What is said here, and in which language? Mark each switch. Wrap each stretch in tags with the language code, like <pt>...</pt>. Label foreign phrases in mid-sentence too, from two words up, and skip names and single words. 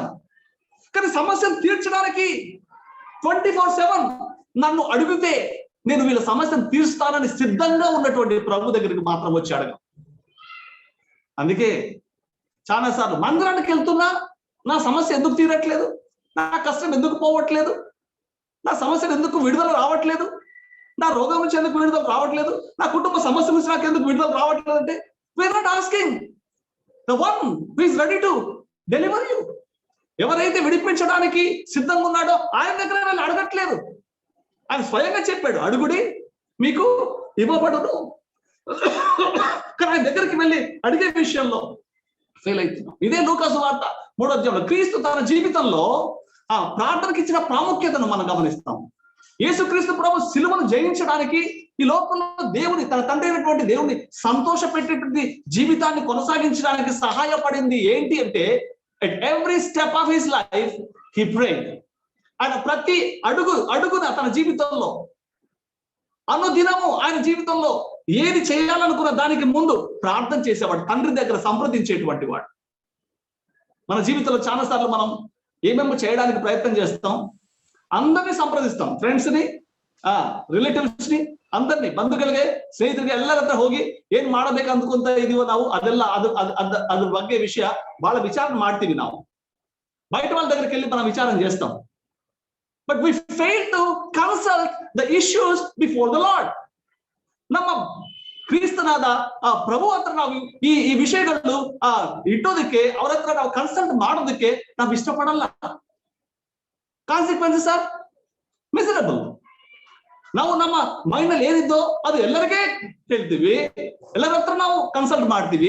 <te>కానీ సమస్యను తీర్చడానికి 24/7 నన్ను అడిగితే నేను వీళ్ళ సమస్యను తీరుస్తానని సిద్ధంగా ఉన్నటువంటి ప్రభు దగ్గరికి మాత్రం వచ్చి అడగం. అందుకే చాలాసార్లు మందిరానికి వెళ్తున్నా నా సమస్య ఎందుకు తీరట్లేదు, నా కష్టం ఎందుకు పోవట్లేదు, నా సమస్యలు ఎందుకు విడుదల రావట్లేదు, నా రోగం నుంచి ఎందుకు విడుదల రావట్లేదు, నా కుటుంబ సమస్య నుంచి నాకు ఎందుకు విడుదల రావట్లేదు అంటే,</te> <en>We are not asking the one who is ready to deliver you.</en> <te>ఎవరైతే విడిపించడానికి సిద్ధంగా ఉన్నాడో ఆయన దగ్గర వెళ్ళి అడగట్లేదు. ఆయన స్వయంగా చెప్పాడు, అడుగుడి మీకు ఇవ్వబడును. కానీ ఆయన దగ్గరికి వెళ్ళి అడిగే విషయంలో ఫెయిల్ అవుతున్నాం. ఇదే లూకాసు వార్త 3వ అధ్యాయంలో క్రీస్తు తన జీవితంలో ప్రార్థనకి ఇచ్చిన ప్రాముఖ్యతను మనం గమనిస్తాం. యేసుక్రీస్తు ప్రభు సిలువను జయించడానికి ఈ లోకంలో తన తండ్రి అయినటువంటి దేవుని సంతోష పెట్టేటువంటి జీవితాన్ని కొనసాగించడానికి సహాయపడింది ఏంటి అంటే,</te> <en>at every step of his life he prayed.</en> <te>ఆయన ప్రతి అడుగున తన జీవితంలో, అనుదినము ఆయన జీవితంలో ఏది చేయాలనుకున్న దానికి ముందు ప్రార్థన చేసేవాడు, తండ్రి దగ్గర సంప్రదించేటువంటి వాడు. మన జీవితంలో చాలాసార్లు మనం ఏమేమో చేయడానికి ప్రయత్నం చేస్తాం, అందరినీ ಸಂಪ್ರದಿಸ್ತಾಂ, ಫ್ರೆಂಡ್ಸ್ ని, ರಿಲೇಟಿವ್ಸ್ ని, అందరినీ,</te> <kn>ಬಂಧುಗಳಿಗೆ, ಸ್ನೇಹಿತರಿಗೆ ಎಲ್ಲರ ಹತ್ರ ಹೋಗಿ ಏನ್ ಮಾಡಬೇಕು ಅಂದ್ಕೊಂತ ಇದೀವೋ ನಾವು ಅದ್ರ ಬಗ್ಗೆ ವಿಷಯ ಬಹಳ ವಿಚಾರ ಮಾಡ್ತೀವಿ.</kn> <te>ನಾವು బయట వాళ్ళ దగ్గరికి వెళ్ళి మనం విచారం చేస్తాం.</te> <en>But we fail to consult the issues before the Lord.</en> <kn>ನಮ್ಮ ಕ್ರಿಸ್ತನಾದ ಪ್ರಭು ಹತ್ರ ನಾವು ಈ ವಿಷಯಗಳು ಇಟ್ಟೋದಕ್ಕೆ, ಅವ್ರ ಹತ್ರ ನಾವು ಕನ್ಸಲ್ಟ್ ಮಾಡೋದಕ್ಕೆ ನಾವು ಇಷ್ಟಪಡಲ್ಲ.</kn> <en>Consequences are miserable.</en> <kn>ನಾವು ನಮ್ಮ ಮೈಂಡ್ ಅಲ್ಲಿ ಏನಿದ್ದೋ ಅದು ಎಲ್ಲರಿಗೆ ಹೇಳ್ತೀವಿ, ಎಲ್ಲರ ಹತ್ರ ನಾವು ಕನ್ಸಲ್ಟ್ ಮಾಡ್ತೀವಿ.</kn>